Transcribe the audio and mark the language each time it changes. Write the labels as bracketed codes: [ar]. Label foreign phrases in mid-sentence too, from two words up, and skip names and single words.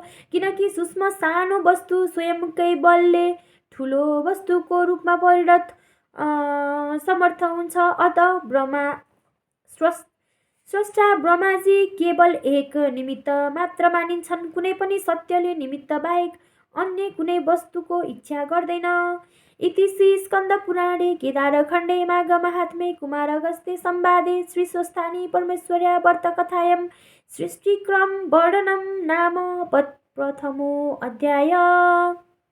[ne] किनकि सूक्ष्म सानो वस्तु स्वयंकै बलले ठुलो वस्तुको रूपमा परिणत समर्थ हुन्छ। अत स्रष्टा ब्रह्माजी केवल एक निमित्त मात्र मानिन्छन्। कुनै पनि सत्यले निमित्त बाहेक अन्य कुनै वस्तुको इच्छा गर्दैन। [sa] इति श्री स्कन्द पुराणे केदारखण्डे माघ महात्म्ये कुमार अगस्त्य संवादे श्री स्वस्थानी परमेश्वर्या व्रत कथायां सृष्टिक्रम वर्णनम नाम प्रथमो अध्याय।